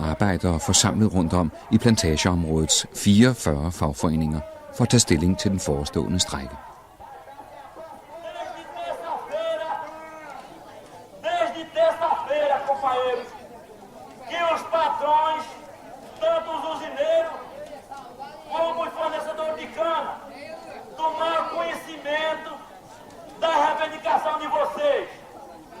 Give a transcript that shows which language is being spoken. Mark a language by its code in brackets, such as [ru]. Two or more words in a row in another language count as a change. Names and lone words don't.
[da] arbejdere forsamlet rundt om i plantageområdets 44 fagforeninger for at tage stilling til den forestående strejke. [pt] Desde terça-feira, companheiros, que os patrões, tanto os usineiros como os fornecedores de cana, tomaram conhecimento da reivindicação de vocês.